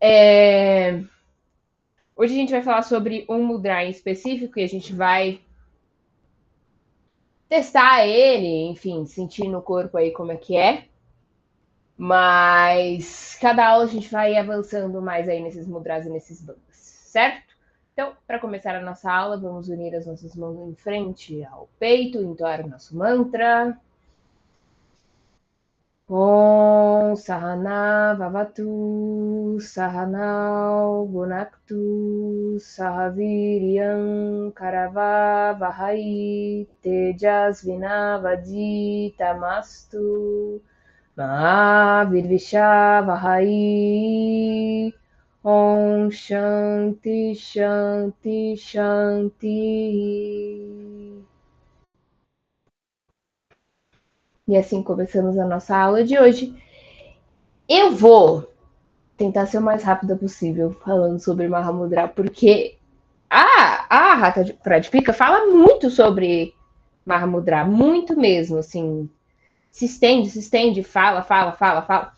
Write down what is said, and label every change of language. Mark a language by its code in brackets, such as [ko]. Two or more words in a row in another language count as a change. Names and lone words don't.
[pt] Hoje a gente vai falar sobre um mudra em específico e a gente vai testar ele, enfim, sentir no corpo aí como é que é. Mas cada aula a gente vai avançando mais aí nesses mudras e nesses bandas, certo? Então, para começar a nossa aula, vamos unir as nossas mãos em frente ao peito, entoar o nosso mantra. [sa] Om Sahana Vavatu Sahanau Gunaktu Sahaviryam Karava Vahai Tejasvina Vaditamastu Mahavirvisha Vahai Om Shanti Shanti Shanti. [pt] E assim começamos a nossa aula de hoje. Eu vou tentar ser o mais rápida possível falando sobre Mahamudra, porque a Hatha Pradipika fala muito sobre Mahamudra, muito mesmo, assim, se estende, fala.